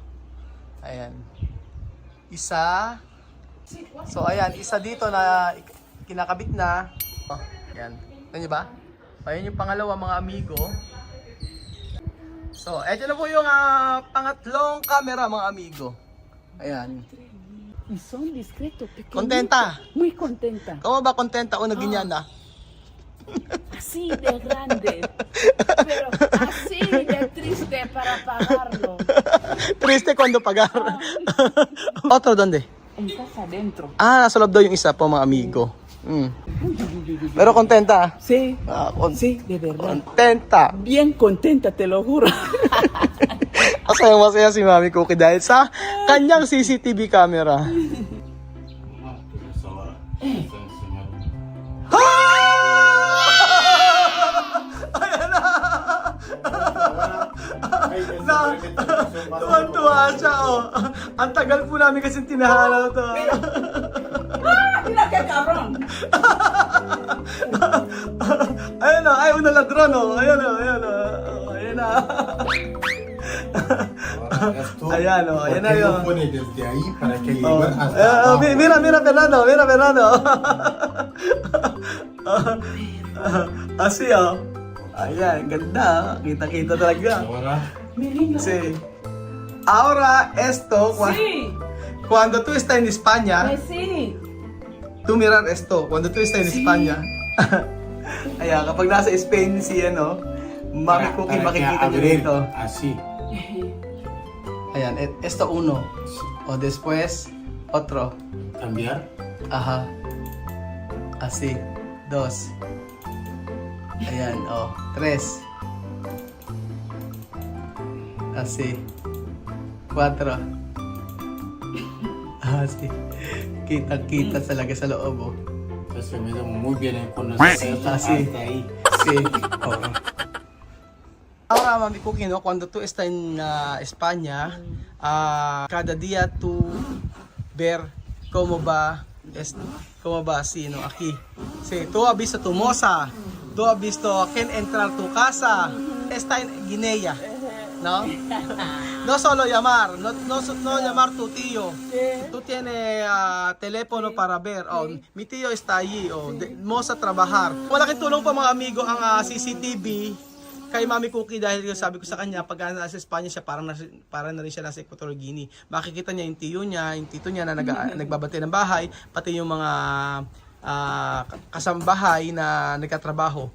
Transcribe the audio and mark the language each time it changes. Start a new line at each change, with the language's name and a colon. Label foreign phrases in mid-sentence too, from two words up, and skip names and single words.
Filipino: Ayan. Isa. So ayan, isa dito na kinakabit na. Oh, ayan. Tignan niyo ba? Ayan yung pangalawa mga amigo. So, eto na po yung pangatlong camera mga amigo. Ayan.
Spanish: Son discreto, pequeñito. Contenta? Muy contenta.
Filipino: Kamo ba kontenta o naginyan na?
Spanish: Así de grande. Pero así de triste para pagarlo. Triste cuando pagar. Otro, donde? En casa adentro.
Filipino: Nasa loob daw yung isa po mga amigo.
Spanish: Pero kontenta? Sí. Sí, de verdad. Kontenta. Bien contenta, te lo juro.
Filipino: Masaya si Mami Cookie dahil sa kanyang CCTV camera. Tuwan-tuwa siya, oh. Ang tagal po namin kasi tinahala to.
Spanish: Mira qué cabrón.
Filipino: Ayun na, ay
Spanish: una ladron,
Filipino: oh. Ayun na, ayun na. Ayun na. Ayan, oh. Ayan na yun.
Spanish: Pone desde ahí para que Oh. llegue hasta abajo. Mira Fernando, mira Fernando. Así, oh.
Filipino: Ayan, ganda. Kita-kita talaga.
Spanish: Ahora, Sí. Ahora esto, Sí. cuando tú estás en España, Sí. tú mirar esto, cuando tú estás en España.
Filipino: Ayan, kapag nasa Spain si Mami Cookie,
Spanish: para que
Filipino: makikita nyo
Spanish: abrir
Filipino: dito.
Spanish: así. Ayan, esto uno. O después, otro. Cambiar. Ajá. Así. Dos. Ayan, oh. Tres. Así. Cuatro. Así.
Filipino: Kita-kita talaga sa loob, oh.
Spanish: Entonces me da muy bien con los dedos Así. hasta ahí. Sí. Oh. Ahora, Mami Cookie, no, cuando tú estás en España, cada día tú ver cómo va así, ¿no? Aquí. Sí, tú has visto tu moza, tú has visto quién entrar a tu casa, está en Guinea, ¿no? No solo llamar, no llamar tu tío. Tú tienes teléfono para ver. Oh, mi tío está allí. Oh, moza trabajar.
Filipino: Malaking tulong po mga amigo ang CCTV kay Mami Cookie dahil sabi ko sa kanya pag nasa Espanya siya para na rin siya nasa Equatorial Guinea. Makikita niya yung tiyo niya, yung tito niya na nagbabantay ng bahay, pati yung mga kasambahay na nagtatrabaho.